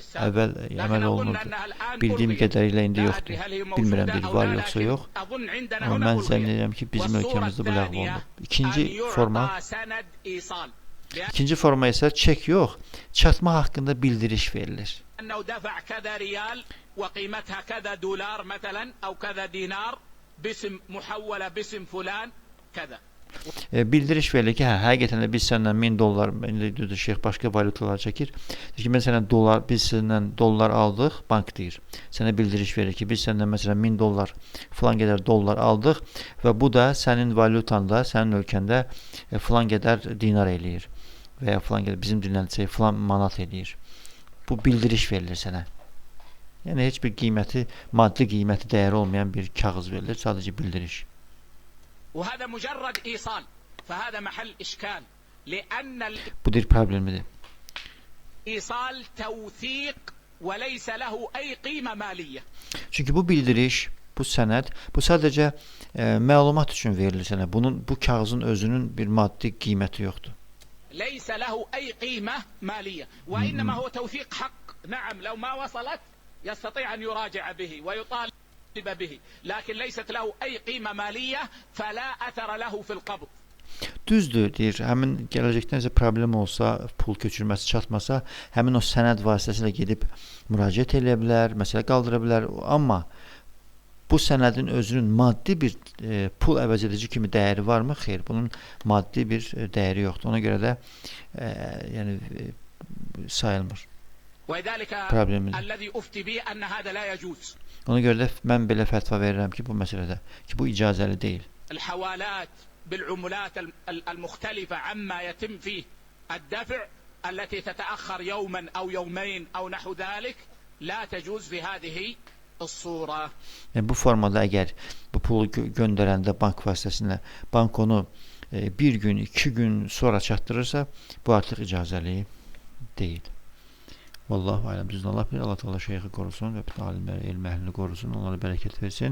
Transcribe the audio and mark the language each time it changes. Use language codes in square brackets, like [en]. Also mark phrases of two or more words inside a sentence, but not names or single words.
[az] Əvvəl əməl olunurdu. Bildiyim qədərilə indi yoxdur. Bilmirəm deyir, var yoxsa yox. Amma mən zənn edirəm ki, bizim ölkəmizdə bu ləğv olunur. İkinci forma İkinci forma isə çek yox, çatma haqqında bildiriş verilir. [ar] لأنه دفع كذا ريال وقيمتها كذا دولار مثلا أو كذا دينار باسم محولة باسم فلان كذا. [az] Bildiriş verilir ki, həqiqətən də biz səndən 1000 dollar, indi şeyx başqa valyutalar çəkir. Deyir ki, biz səndən dollar aldıq, bank deyir. Sənə bildiriş verir ki, biz səndən məsələn 1000 dollar, filan qədər dollar aldıq və bu da sənin valyutanda, sənin ölkəndə filan qədər dinar eləyir və ya filan qədər bizim dilləncə filan manat eləyir. Bu bildiriş verilir sənə. Yəni heç bir qiyməti, maddi qiyməti dəyəri olmayan bir kağız verilir, sadəcə bildiriş. [ar] وهذا مجرد إيصال فهذا محل إشكال لأن [az] Bu bir problemidir. [ar] الإيصال توثيق وليس له أي قيمة مالية. [az] Çünki bu bildiriş, bu sənəd, bu sadəcə məlumat üçün verilir sənə. Bu kağızın özünün bir maddi qiyməti yoxdur. [ar] ليس له أي قيمة مالية وإنما هو توثيق حق. نعم لو ما وصلت يستطيع أن يراجع به ويطالب به لكن ليست له أي قيمة مالية فلا أثر له في القبض. [az] Düzdür, deyir. Həmin gələcəkdən isə problem olsa, pul köçürməsi çatmasa, həmin o sənəd vasitəsilə gedib müraciət edə bilər, məsələ qaldıra bilər. Amma bu sənədin özünün maddi bir pul əvəz edici kimi dəyəri varmı? Xeyr, bunun maddi bir dəyəri yoxdur. Ona görə də yəni sayılmır. [ar] الذي أفتي به أن هذا لا يجوز. [az] Ona görə də mən belə fətva verirəm ki, bu məsələdə ki, bu icazəli deyil. [ar] الحوالات بالعملات المختلفة عما يتم فيه الدفع التي تتأخر يوما أو يومين أو نحو ذلك لا تجوز في هذه الصورة. [az] Yəni bu formada əgər bu pulu göndərəndə bank vasitəsilə bank onu bir gün, 2 gün sonra çatdırırsa, bu artıq icazəli deyil. [ar] والله أعلم. [az] Düzdür, Allah bilir. Allah Teala şeyxi qorusun və bütün alimləri, elm əhlini qorusun, onlara bərəkət versin.